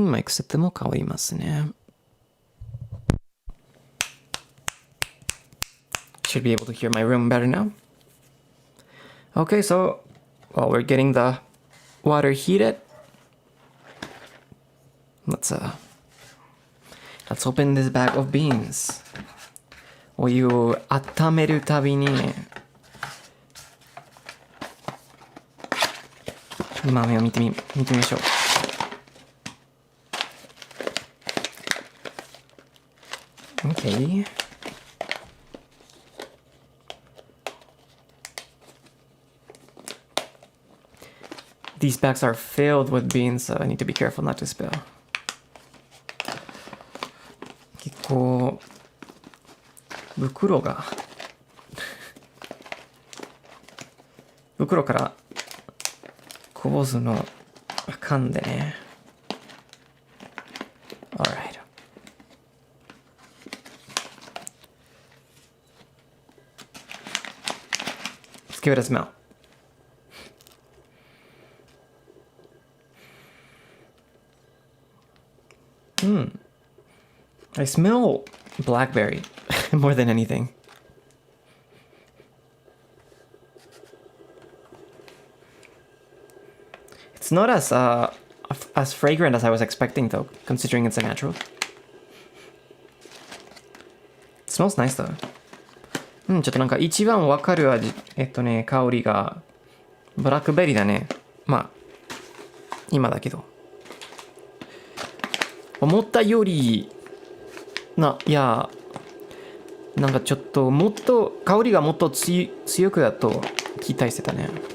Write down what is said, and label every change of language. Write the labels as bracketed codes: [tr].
[ja] マイク設定も変わりますね。 [en] Should be able to hear my room better now. Okay, so while we're getting the water heated, let's open this bag of beans. [ja] お湯を温めるたびに豆を見てみましょう。 [en] Okay. These bags are filled with beans, so I need to be careful not to spill. [ja] 結構袋からこぼすのあかんでね。 [en] Alright. Let's give it a smell. I smell blackberry more than anything. It's not as fragrant as I was expecting though, considering it's a natural. It smells nice though. [ja] ちょっとなんか一番わかる味、香りがブラックベリーだね。まあ今だけど。思ったよりいやなんかちょっともっと香りがもっと強くだと期待してたね。